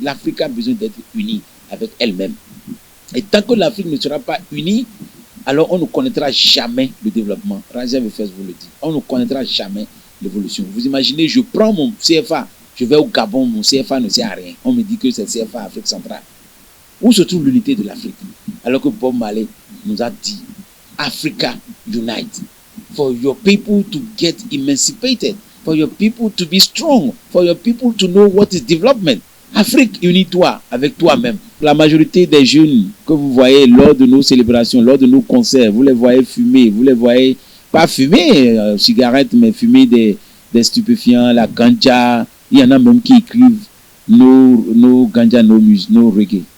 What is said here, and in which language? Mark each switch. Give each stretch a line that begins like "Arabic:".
French: L'Afrique a besoin d'être unie avec elle-même. Et tant que l'Afrique ne sera pas unie, alors on ne connaîtra jamais le développement. Raja Befes vous le dit. On ne connaîtra jamais l'évolution. Vous imaginez, je prends mon CFA, je vais au Gabon, mon CFA ne sert à rien. On me dit que c'est CFA Afrique centrale. Où se trouve l'unité de l'Afrique? Alors que Bob Marley nous a dit
English: Africa unite. For your people to get emancipated. For your people to be strong. For your people to know what is development.
French: Afrique, unis-toi avec toi-même. La majorité des jeunes que vous voyez lors de nos célébrations, lors de nos concerts, vous les voyez fumer, vous les voyez pas fumer cigarettes, mais fumer des stupéfiants, la ganja. Il y en a même qui écrivent nos ganja, nos reggae.